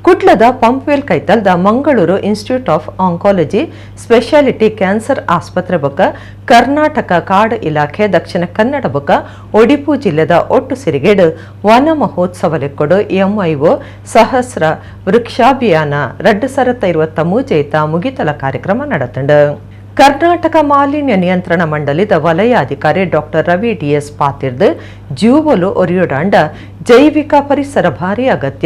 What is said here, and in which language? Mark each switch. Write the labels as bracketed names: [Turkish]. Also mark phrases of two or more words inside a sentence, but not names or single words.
[Tulu] ಉಪ್ಪಳದ ಪಂಪ್ವೆಲ್ ಕೈತಲ್ದ ಮಂಗಳೂರು ಇನ್ಸ್ಟಿಟ್ಯೂಟ್ ಆಫ್ ಆಂಕಾಲಜಿ ಸ್ಪೆಷಾಲಿಟಿ ಕ್ಯಾನ್ಸರ್ ಆಸ್ಪತ್ರೆ ಬೊಕ್ಕ ಕರ್ನಾಟಕ ಕಾಡು ಇಲಾಖೆ ದಕ್ಷಿಣ ಕನ್ನಡ ಬೊಕ್ಕ ಒಡಿಪು ಜಿಲ್ಲೆದ ಒಟ್ಟು ಸಿರಿಗೇಡು ವನ ಮಹೋತ್ಸವ ಲೆಕ್ಕೊಡು ಎಂಐಒ ಸಹಸ್ರ ವೃಕ್ಷಾಭಿಯಾನ 2023 ಮುಗಿತಲ ಕಾರ್ಯಕ್ರಮ ನಡೆತಂಡು. ಕರ್ನಾಟಕ ಮಾಲಿನ್ಯ ನಿಯಂತ್ರಣ ಮಂಡಳಿದ ವಲಯಾಧಿಕಾರಿ ಡಾಕ್ಟರ್ ರವಿ ಡಿಎಸ್ ಪಾತಿರ್ದು ಜೀವಲು ಒರಿಯೋಡಾಂಡ ಜೈವಿಕ ಪರಿಸರ ಭಾರಿ ಅಗತ್ಯ